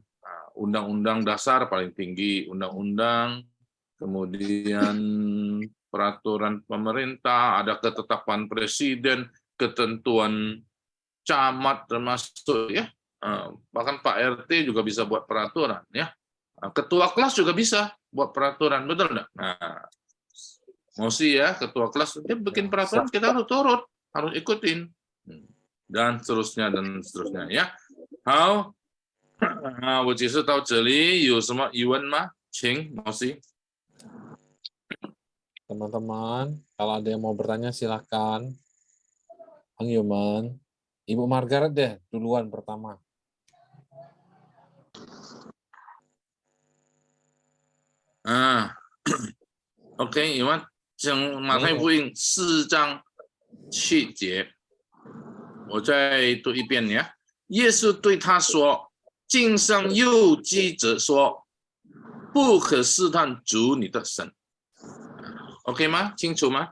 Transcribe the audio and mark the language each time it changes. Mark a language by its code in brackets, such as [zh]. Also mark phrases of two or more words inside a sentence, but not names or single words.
[id] Undang-undang dasar paling tinggi, undang-undang, kemudian peraturan pemerintah, ada ketetapan presiden, ketentuan camat termasuk ya, bahkan Pak RT juga bisa buat peraturan ya, ketua kelas juga bisa buat peraturan, betul enggak? Nah, Mosi ya, ketua kelas dia bikin peraturan, kita harus turut, harus ikutin, dan seterusnya ya. [zh] How 我解释到这里，有什么疑问吗？请老师。 [id] Teman-teman, kalau ada yang mau bertanya silakan. Bang Yuman, Ibu Margaret deh duluan pertama. [zh] OK， 有吗？请马太福音4章7节，我再读一遍呀。耶稣对他说。 经上又记着说，不可试探主你的神。OK 吗？清楚吗？